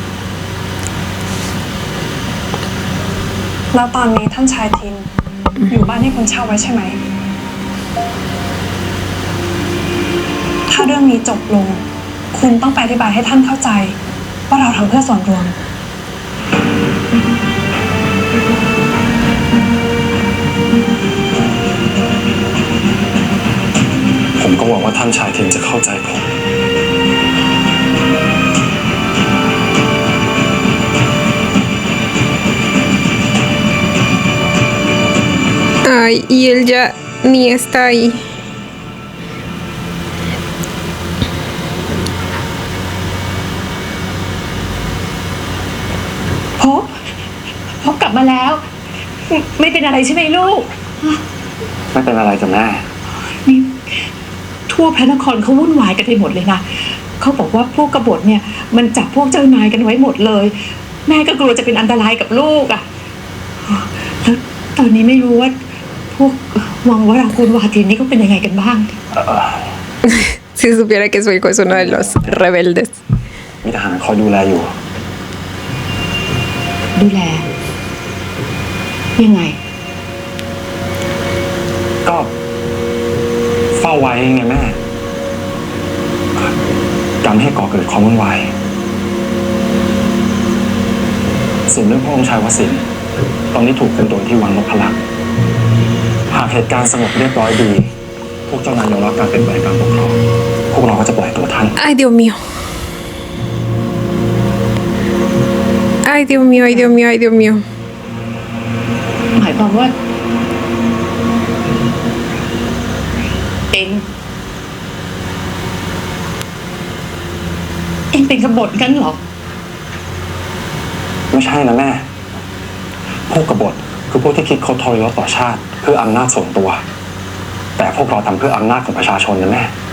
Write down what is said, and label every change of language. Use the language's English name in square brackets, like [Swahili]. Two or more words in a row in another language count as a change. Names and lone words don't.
[Thai] แล้วตอนนี้ท่านชายทินอยู่บ้านที่คุณเช่าไว้ใช่ไหม ถ้าเรื่องนี้จบลง คุณต้องไปอธิบายให้ท่านเข้าใจ ว่าเราทำเพื่อส่วนรวม ผมก็หวังว่าท่านชายทีจะเข้าใจผม [Spanish] Ay, y él ya ni está ahí. [Thai] พบกลับมาแล้ว ไม่เป็นอะไรใช่ไหมลูก ไม่เป็นอะไรจ้ะแม่ นี่ทั่วพระนครเขาวุ่นวายกันไปหมดเลยนะเขาบอกว่าพวกกบฏเนี่ย มันจับพวกเจ้านายกันไว้หมดเลย แม่ก็กลัวจะเป็นอันตรายกับลูกอ่ะแล้วตอนนี้ไม่รู้ว่า พวกวังวราคุณวาทินนี่เขาเป็นยังไงกันบ้าง [Spanish] Si supiera que su hijo es uno de los rebeldes. [Thai] มีทหารคอยดูแลอยู่ ดูแล ยังไง ก็เฝ้าไว้ไงแม่กันให้ก่อเกิดความวุ่นวาย ส่วนเรื่องพระองค์ชายวสินทร์ตอนนี้ถูกคุมตัวที่วังนพลักษ์หากเหตุการณ์สงบเรียบร้อยดี พวกเจ้านายยอมรับการเปลี่ยนแปลงการปกครองพวกเราก็จะปล่อยตัวท่าน [Spanish] Ay, Dios mío. Ay, Dios mío, ay, Dios mío, ay, Dios mío. [Thai] หมายความว่า เองเป็นกบฏกันเหรอ ไม่ใช่นะแม่พวกกบฏคือพวกที่คิดคดทรยศต่อชาติเพื่ออำนาจส่วนตัวแต่พวกเราทำเพื่ออำนาจของประชาชนนะแม่